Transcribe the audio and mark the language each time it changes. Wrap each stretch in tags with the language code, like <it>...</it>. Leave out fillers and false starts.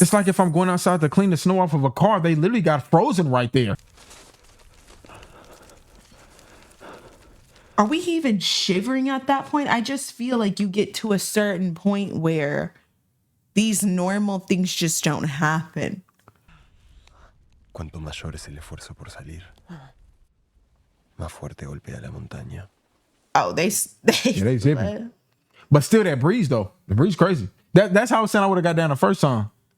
<en>It's like if I'm going outside to clean the snow off of a car, they literally got frozen right there. Are we even shivering at that point? I just feel like you get to a certain point where these normal things just don't happen.</en> <es>Cuanto mayor es el esfuerzo por salir, más fuerte golpea la montaña.</es> <en>Oh, they zipping. But still that breeze though. The breeze crazy. That's how it sounded I would have got down the first time.</en>